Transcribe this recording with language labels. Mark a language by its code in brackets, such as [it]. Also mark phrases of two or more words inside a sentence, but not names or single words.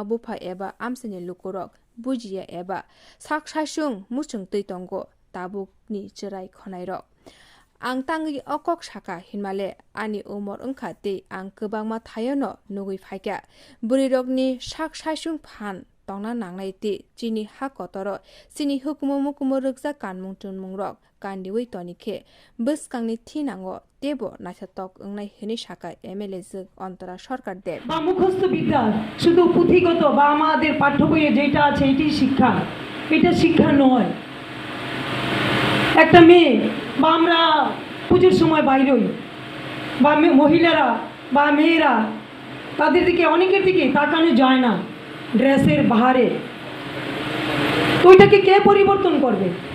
[trp] Bupa Eba Amsani Lukurok Bujia Eba Sak Shashung Muchung Tuitongo Tabuk ni Jerai Khonairok Ang tangi okok shaka hinmale ani umor ungkhate ang kebangma thayono nugui phaika burirokni sak shashung phan tongna nangnai ti chini ha kotoro sini hukmu mukmu rukja kanmung tunmungrok kandiwi tonikhe buskangni thinango tebo nasatok ungnai hini shaka MLA Zuk Ontara Sarkar Deb [bn] বা মুখস্থ বিদ্যা শুধু পুঁথিগত বা আমাদের পাঠ্য বইয়ে যেটা আছে এটাই শিক্ষা এটা শিক্ষা নয় একটা মেয়ে বা আমরা পুজোর সময় বাইরে হই বা মহিলারা বা মেয়েরা তাদের দিকে অনেকের দিকে তাকানো যায় না ড্রেসের বাহারে তো ওইটাকে কে পরিবর্তন করবে